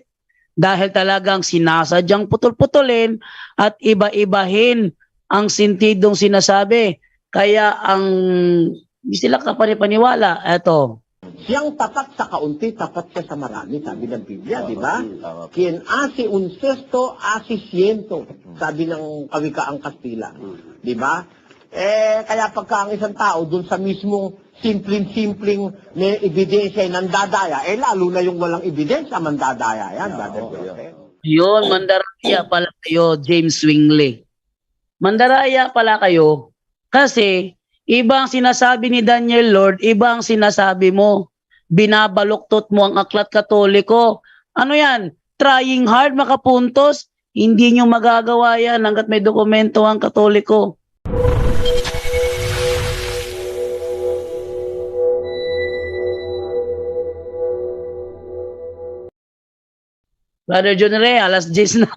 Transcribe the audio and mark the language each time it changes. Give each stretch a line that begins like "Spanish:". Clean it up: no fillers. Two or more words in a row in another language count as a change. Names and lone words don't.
Filipino: Dahil talagang sinasadyang putol-putulin at iba-ibahin ang sentidong sinasabi. Kaya hindi sila kapanipaniwala. Eto. Siyang tapat sa kaunti, tapat siya sa marami, sabi ng Biblia, di ba?
Spanish: Quien hace un cesto, hace ciento,
Filipino: sabi ng kawikaang Kastila. Di ba? Kaya pagka ang isang tao dun sa mismong simpleng may ebidensya ay nandadaya, lalo na yung walang ebidensya, mandadaya yan, brother. Yun, mandaraya pala kayo, James Swingley. Mandaraya pala kayo kasi iba ang sinasabi ni Daniel Lord, iba ang sinasabi mo. Binabaluktot mo ang aklat katoliko. Ano yan?
English: Trying hard
Filipino: makapuntos? Hindi nyo magagawa yan hanggat may dokumento ang katoliko. Brother John Ray, alas 10 na.